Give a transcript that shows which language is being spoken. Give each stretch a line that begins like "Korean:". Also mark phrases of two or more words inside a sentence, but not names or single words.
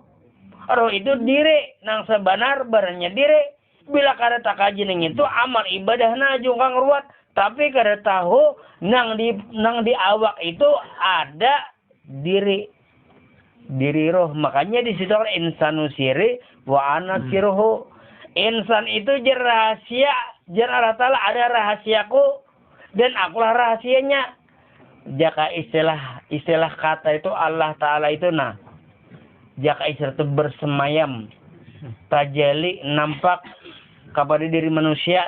Banjar: Roh itu diri. Nang sebenar barangnya diri. Bila kada tak kaji nang itu amal ibadah na jungkang ruat. Tapi kada tahu nang di awak itu ada diri. Diri roh. Makanya di situ
Arabic: insanu siri wa ana siruhu.
Banjar: Insan itu jar rahasia. Jar Allah Ta'ala ada rahasiaku. Dan akulah rahasianya. Jaka istilah kata itu Allah Ta'ala itu nah. Jaka istilah itu bersemayam. Tajali nampak kepada diri manusia.